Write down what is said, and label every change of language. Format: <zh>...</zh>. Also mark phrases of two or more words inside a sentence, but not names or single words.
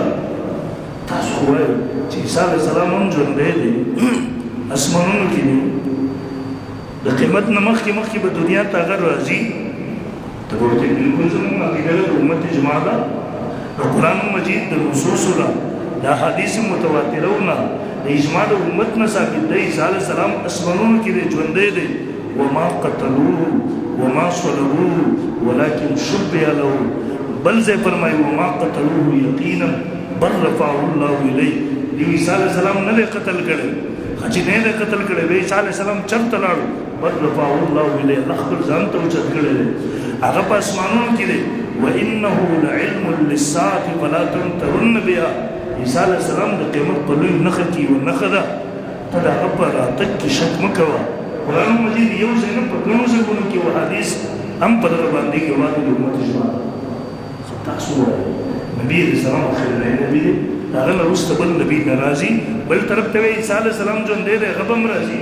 <ps>تاسو وایئ چې عیسی</ps> <ar>علیه السلام</ar> <ps>هم ژوندی دی، اسمانونو کې دی، د قیمت نه مخکې به دنیا ته هغه راځي. ته به ورته بلکل زموږ عقیده ده د امت اجماع ده، د قرآن مجید د نصوصو نه د احادیث متواترو نه د اجماع د امت نه ثابت دی عیسی</ps> <ar>علیه السلام</ar> <ps>اسمانونو کې دی، ژوندی دی.</ps> <ar>وما قتلوه وما صلبوه ولكن شبه له.</ar> <ps>بل ځای فرمایي</ps> <ar>وما قتلوه یقینا بل رفعه الله الیه.</ar> <ps>عیسی</ps> <ar>علیه السلام</ar> <ps>نه دی قتل کړی، چې نه دی قتل کړی، عیسی</ps> <ar>علیه السلام</ar> <ps>چرته لاړو؟</ps> <ar>بل رفعه الله الیه،</ar> <ps>الله خپل ځان ته اوچت کړی دی، هغه په اسمانونو کې دی.</ps> <ar>وانه لعلم للساعة فلا تمترن بها.</ar> <ps>عیسی</ps> <ar>علیه السلام</ar> <ps>د قیامت په لوی نښه کې یوه نښه ده، ته د هغه په راتګ کې شک مه کوه. قرآن مجید یو ځای نه په ګڼو ځایونو کې حدیث هم په دغه باندې ګواه د امت اجماع ده. تاسو وایئ نبي</ps> <ar>علیه السلام</ar> <ps>اخرنی نبي دی، د هغه نه وروسته بل نبي نه راځي، بل طرف ته وایي عیسی</ps> <ar>علیه السلام</ar> <ps>ژوندی دی، هغه به هم راځي.</ps>